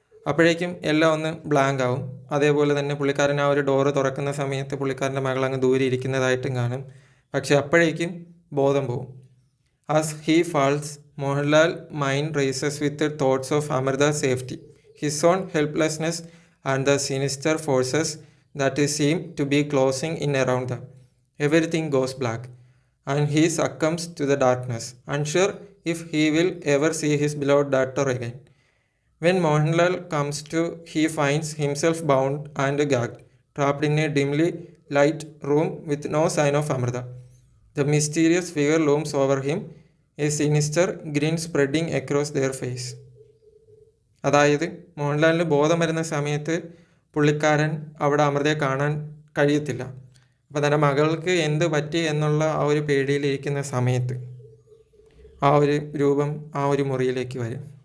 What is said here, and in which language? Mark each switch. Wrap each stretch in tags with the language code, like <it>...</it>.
<ml>അപ്പോഴേക്കും എല്ലാം ഒന്ന് ബ്ലാങ്ക് ആവും. അതേപോലെ തന്നെ പുള്ളിക്കാരൻ ആ ഒരു ഡോറ് തുറക്കുന്ന സമയത്ത് പുള്ളിക്കാരൻ്റെ മകൾ അങ്ങ് ദൂരെ ഇരിക്കുന്നതായിട്ടും കാണും. പക്ഷേ അപ്പോഴേക്കും ബോധം പോവും.</ml> <en>As he falls, Mohanlal mind races with thoughts of Amrita's safety, his own helplessness and the sinister forces that seem to be closing in around them. Everything goes black, and he succumbs to the darkness, unsure if he will ever see his beloved daughter again. When Mohanlal comes to, he finds himself bound and gagged, trapped in a dimly light room with no sign of Amrita. The mysterious figure looms over him, a sinister grin spreading across their face.</en> <ml>അതായത് മോഹൻലാലിന് ബോധം വരുന്ന സമയത്ത് പുള്ളിക്കാരൻ അവിടെ അമൃതയെ കാണാൻ കഴിയത്തില്ല. അപ്പോൾ തൻ്റെ മകൾക്ക് എന്ത് പറ്റി എന്നുള്ള ആ ഒരു പേടിയിലിരിക്കുന്ന സമയത്ത് ആ ഒരു രൂപം ആ ഒരു മുറിയിലേക്ക് വരും.</ml>